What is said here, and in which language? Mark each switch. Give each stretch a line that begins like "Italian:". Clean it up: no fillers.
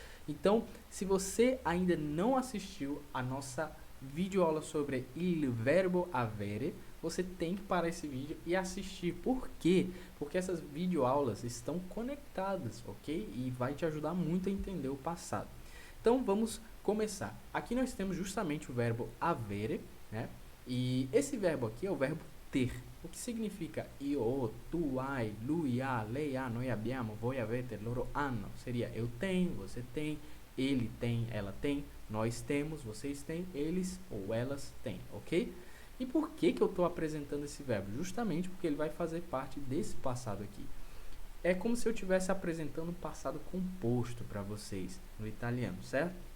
Portuguese: Então, se você ainda não assistiu a nossa videoaula sobre il verbo avere, você tem que parar esse vídeo e assistir. Por quê? Porque essas videoaulas estão conectadas, ok? E vai te ajudar muito a entender o passado. Então, vamos começar. Aqui nós temos justamente o verbo avere, né? E esse verbo aqui é o verbo ter. O que significa
Italian: io, tu hai, lui ha, lei ha, noi abbiamo, voi avete, loro hanno.
Portuguese: Seria eu tenho, você tem, ele tem, ela tem, nós temos, vocês têm, eles ou elas têm, ok? E por que eu estou apresentando esse verbo? Justamente porque ele vai fazer parte desse passado aqui. É como se eu estivesse apresentando um passado composto para vocês no italiano, certo?